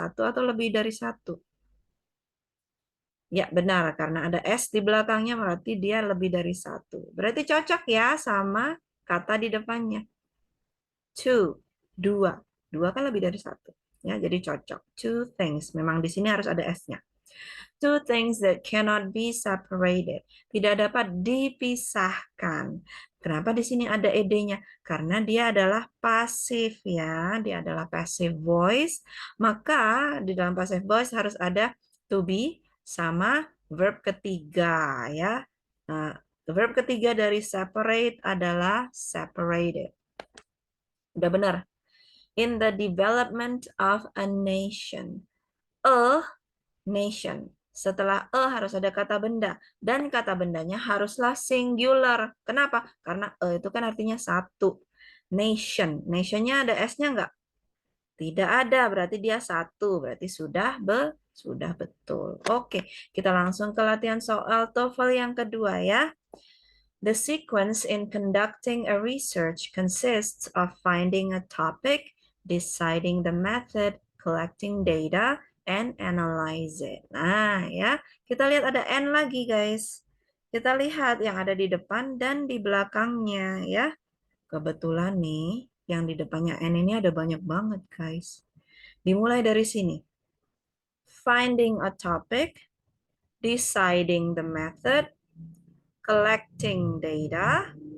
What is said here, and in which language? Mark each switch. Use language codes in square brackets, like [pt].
[id] Satu atau lebih dari satu? Ya, benar. Karena ada S di belakangnya, berarti dia lebih dari satu. Berarti cocok ya sama kata di depannya. Two, dua. Dua kan lebih dari satu. Ya, jadi cocok. [en] Two things. [id] Memang di sini harus ada S-nya. [en] Two things that cannot be separated. [id] Tidak dapat dipisahkan. Kenapa di sini ada ed-nya? Karena dia adalah pasif ya, dia adalah passive voice. Maka di dalam passive voice harus ada to be sama verb ketiga ya. Nah, verb ketiga dari separate adalah separated. Udah benar. [en] In the development of a nation. [id] A nation. Setelah harus ada kata benda. Dan kata bendanya haruslah singular. Kenapa? Karena itu kan artinya satu. Nation. Nationnya ada S-nya nggak? Tidak ada. Berarti dia satu. Berarti sudah betul. Oke. Kita langsung ke latihan soal TOEFL yang kedua ya. [en] The sequence in conducting a research consists of finding a topic, deciding the method, collecting data, and analyze it. [id] Nah, ya, kita lihat ada N lagi, guys. Kita lihat yang ada di depan dan di belakangnya, ya. Kebetulan nih, yang di depannya N ini ada banyak banget, guys. Dimulai dari sini. [en] Finding a topic, deciding the method, collecting data.